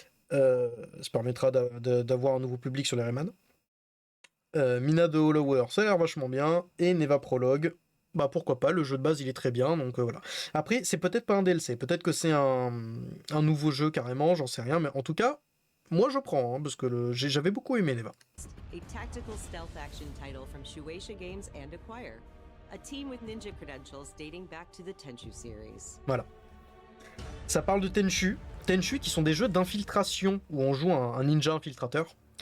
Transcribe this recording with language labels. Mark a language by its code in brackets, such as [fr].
[fr] Ça permettra d'avoir un nouveau public sur les Rayman. Mina de Hollower, ça a l'air vachement bien. Et Neva Prologue, bah pourquoi pas, le jeu de base il est très bien, donc voilà. Après, c'est peut-être pas un DLC, peut-être que c'est un nouveau jeu carrément, j'en sais rien, mais en tout cas, moi je prends, hein, parce que j'avais beaucoup aimé Neva. [en] A tactical stealth action title from Shueisha Games and Acquire. A team with ninja credentials dating back to the Tenchu series. [fr] Voilà. Ça parle de Tenchu. Tenchu qui sont des jeux d'infiltration où on joue un ninja infiltrateur.